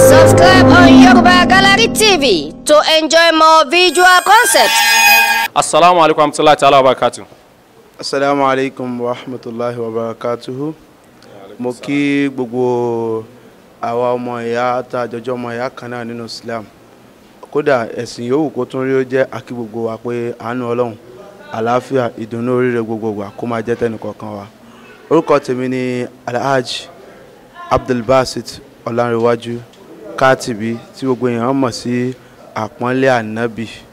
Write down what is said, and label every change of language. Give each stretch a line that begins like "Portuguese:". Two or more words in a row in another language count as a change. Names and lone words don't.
English: Subscribe on Yoruba Gallery TV to enjoy more visual concepts.
Arabic: السلام عليكم ورحمة الله تعالى وبركاته. السلام عليكم ورحمة الله وبركاته.
Yoruba: Mo kí gbogbo àwa ọmọ ìyá tá jọjọ́ ọmọ ìyá kan náà nínú Islam. Kódà ẹ̀sìn yòówù kó tún rí ó jẹ́ akí gbogbo wa pé àánú Ọlọ́run, àlàáfíà, ìdùnnú oríire gbogbo wa kó máa jẹ́ tẹnìkọ̀ọ̀kan wa. Orúkọ tèmi ni Alhaji Abdulbasit Ọlánrewájú Katibi tí gbogbo èèyàn mọ̀ sí àpọ́nlé ànábì.